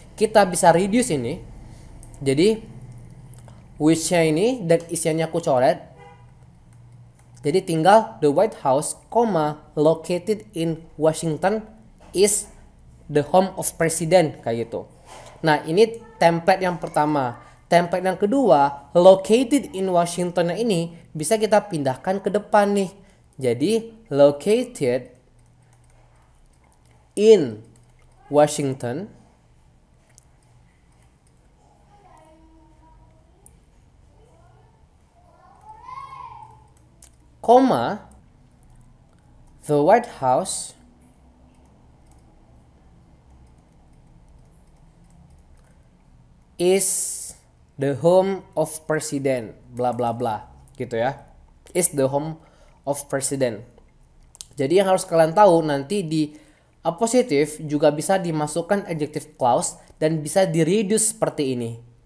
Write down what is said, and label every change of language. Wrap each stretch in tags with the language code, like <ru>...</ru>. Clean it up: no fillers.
<id>Kita bisa reduce ini. Jadi which-nya ini dan isiannya aku coret. Jadi tinggal</id> <en>the White House, located in Washington is the home of president</en> <id>kayak gitu. Nah, ini template yang pertama. Template yang kedua,</id> <en>located in Washington</en> <id>ini bisa kita pindahkan ke depan nih. Jadi</id> <en>located in Washington the White House is the home of president</en> <id>bla bla bla gitu ya.</id> <en>Is the home of president.</en> <id>Jadi yang harus kalian tahu, nanti di apositif juga bisa dimasukkan adjective clause dan bisa di-reduce seperti ini.</id>